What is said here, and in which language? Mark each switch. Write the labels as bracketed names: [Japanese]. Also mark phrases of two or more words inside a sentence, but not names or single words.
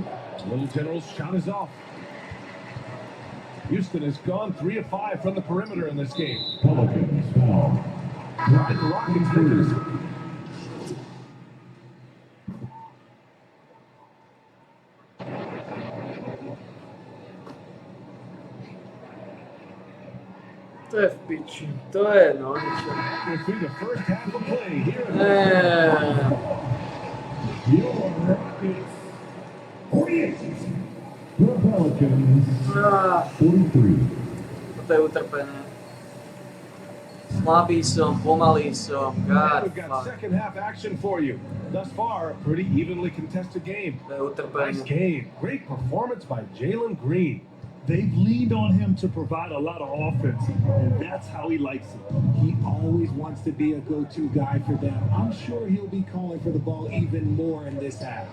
[English] Little General's shot is off. Houston has gone 3 of 5 from the perimeter in this game. Pelicans foul. Right, the Rockets take this. [Slovak] To je v piči, to je no ničo. [English] We're through the first half of play here at Your Rockets 48. The Pelicans 43. [Slovak] Toto je utrpené. Slabý som, pomalý som, [English] God We've got fuck. second half action for you. Thus far, a pretty evenly contested game. [Slovak] To je utrpené. [English] Nice game. Great performance by Jalen Green. They've leaned on him to provide a lot of offense, and that's how he likes it. He always wants to be a go-to guy for them. I'm sure he'll be calling for the ball even more in this half.